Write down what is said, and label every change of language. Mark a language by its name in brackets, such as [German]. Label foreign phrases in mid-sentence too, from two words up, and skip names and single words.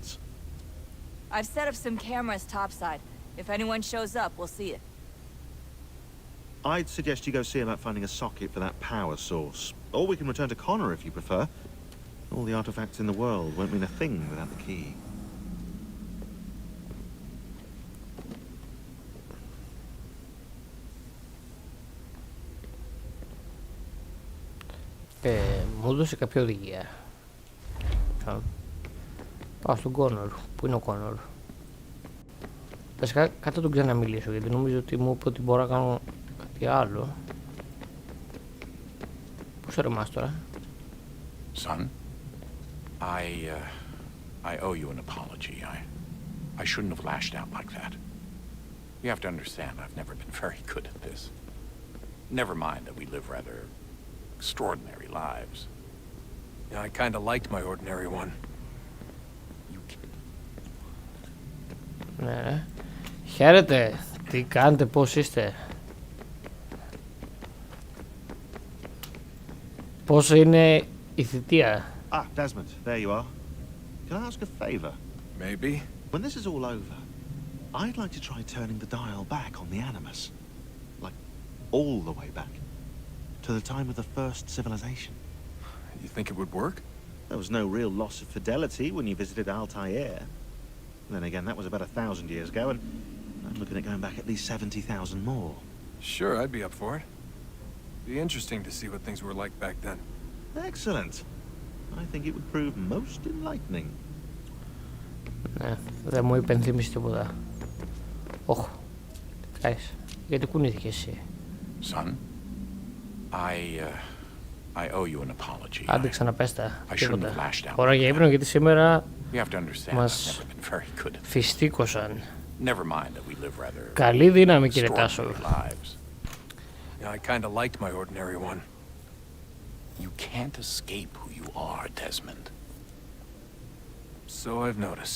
[English] I've set up some cameras topside. If anyone shows up, we'll see it. I'd suggest you go see about finding a socket for that power source. Or we can return to Connor if you prefer. All the artifacts in the world won't mean a thing without the key. [Greek] Μου έδωσε κάποια οδηγία. Πάω στον Κόνορ. Πού είναι ο Κόνορ? Βασικά κάτω τον ξαναμιλήσω, γιατί νομίζω ότι μου είπε ότι μπορώ να κάνω κάτι άλλο. Πού σε ρεμάς τώρα? [English] Son, I owe you an apology. I shouldn't have lashed out like that. You have to understand, I've never been very good at this. Never mind that we live rather extraordinary lives. Yeah, I kinda liked my ordinary one. [Greek] Ναι. Χαίρετε. Τι κάνετε, πώς είστε? Πώς είναι η θητεία? [English] Ah, Desmond, there you are. Can I ask a favor? Maybe. When this is all over, I'd like to try turning the dial back on the Animus. Like, all the way back. To the time of the first civilization. You think it would work? There was no real loss of fidelity when you visited Altair. Then again, that was about 1,000 years ago, and I'm looking at going back at least 70,000 more. Sure, I'd be up for it. Be interesting to see what things were like back then. Excellent. I think it would prove most enlightening. [Greek] Ναι, δεν μου υπενθύμισε τίποτα. Όχ, τι κάνεις? Γιατί κουνήθηκες εσύ? [English] Son, I owe you an apology. [Greek] Άντε ξαναπέστα, [English] I shouldn't [Greek] τίποτα. [English] have lashed out. [Greek] Ώρα για ύπνο, γιατί σήμερα [English] You have to understand, [Greek] μας [English] I've never been very good at this. [Greek] φιστίκωσαν. [English] Never mind that we live rather [Greek] Καλή δύναμη, κύριε Τάσο. [English] lives. Yeah, I kinda liked my ordinary one. You can't escape who you are, Desmond. So I've noticed.